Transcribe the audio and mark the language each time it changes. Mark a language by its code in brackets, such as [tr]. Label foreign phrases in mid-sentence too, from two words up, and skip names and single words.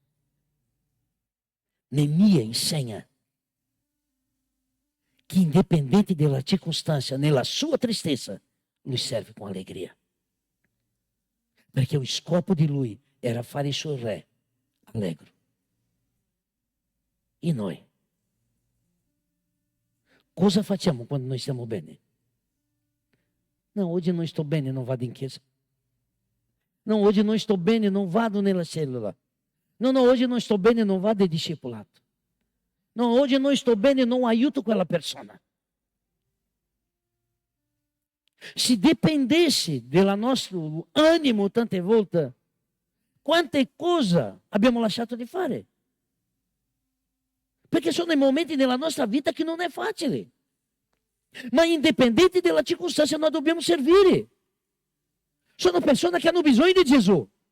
[it] Neemia insegna che indipendente della circostanza, nella sua tristezza, lui serve com allegria. Perché o scopo di lui era fare il suo re allegro. E noi? Cosa facciamo quando noi stiamo bene? [pt] Não, hoje não estou bem, não vado em chiesa. Não, hoje não estou bem, não vado nella célula. Não, hoje não estou bem, não vado de discipulado. Não, hoje não estou bem, não aiuto aquela persona. Se dependesse do [it] nostro animo tante volte, quante cose abbiamo lasciato di fare? Perché sono i momenti nella nostra vita che non è facile. Ma indipendente della circostanza noi dobbiamo servire. Sono persone che hanno bisogno di Gesù.